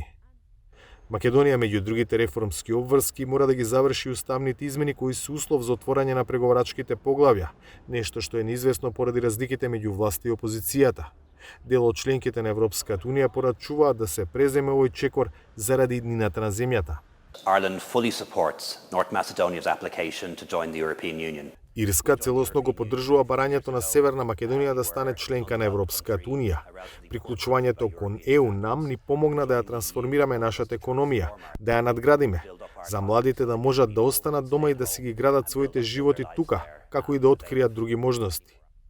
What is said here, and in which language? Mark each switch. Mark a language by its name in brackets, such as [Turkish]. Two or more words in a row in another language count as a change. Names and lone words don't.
[Macedonian] Македонија, меѓу другите реформски обврски, мора да ги заврши уставните измени кои се услов за отворање на преговарачките поглавја, нешто што е неизвестно поради разликите меѓу власта и опозицијата. Дел од членките на Европската унија порачуваат да се преземе овој чекор заради иднината на земјата. [English] Ireland fully supports North Macedonia's application to join the European Union. [Macedonian] Ирска целосно го поддржува барањето на Северна Македонија да стане членка на Европската унија. Приклучувањето кон ЕУ нам ни помогна да ја трансформираме нашата економија, да ја надградиме, за младите да можат да останат дома и да си ги градат своите животи тука, како и да откријат други можности.